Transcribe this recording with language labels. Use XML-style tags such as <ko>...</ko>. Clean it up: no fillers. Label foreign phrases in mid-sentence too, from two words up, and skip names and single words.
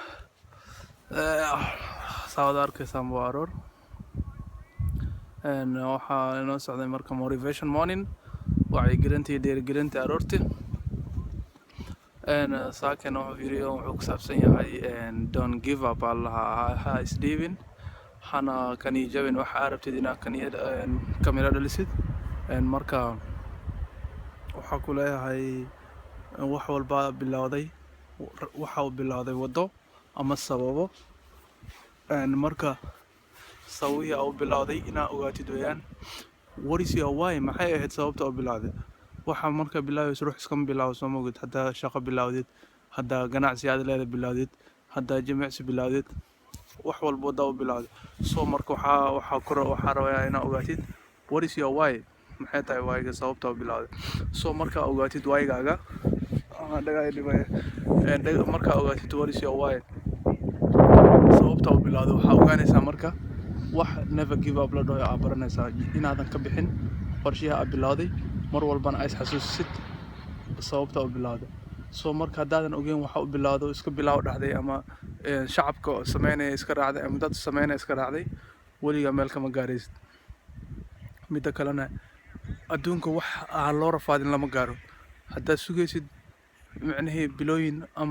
<so>saawad arkaysaan waa aroor waxaa inoo socday marka</so> <en>motivation morning</en> <so>wacyigelinta iyo dhiirigelinta aroorti saakan video wuxuu ku saabsan yahay</so> <en>don't give up</en> <so>allaha ha isdhiibin hana kani jabin waxa aad rabtid inaad kamira dhalisid marka waxaa ku leeyahay wax walba bilowday waxa uu bilowday wado ama sababo marka sawiya uu bilowday inaa ogaatid weeyaan</so> <en>what is your why</en> <so>maxay ahayd sababta uu bilowday waxa marka bilaabayso ruux iskama bilaabo soo moogid haddaa shaqo bilowdid haddaa ganacsi aad leedahay bilowdid haddaa jimicsi bilowdid wax walba wada uu bilowday soo marka waxaa rabaa inaa ogaatid</so> <en>what is your why</en> <so>maxay tahay whyga sababta uu bilowday soo marka ogaatid whygaaga marka ogaatid</so> <en>what is your why</en> <so>sababta uu bilowday waxaa ogaanaysaa marka wax</so> <en>never give up</en> <so>la dhaho aad baranaysaa inaadan ka bixin qorshaha aad bilowday mar walbana ay xasuusisid sababta uu bilowday soo marka haddaadan ogeyn waxa uu bilowday iska bilow dhacday ama shacabka sameynaya iska raacday ama dad sameynaya iska raacday weligaa meel kama gaaraysid midda kalena adduunka wax aan loo rafaadin lama gaaro haddaad sugaysid micnihii bilooyin ama</so>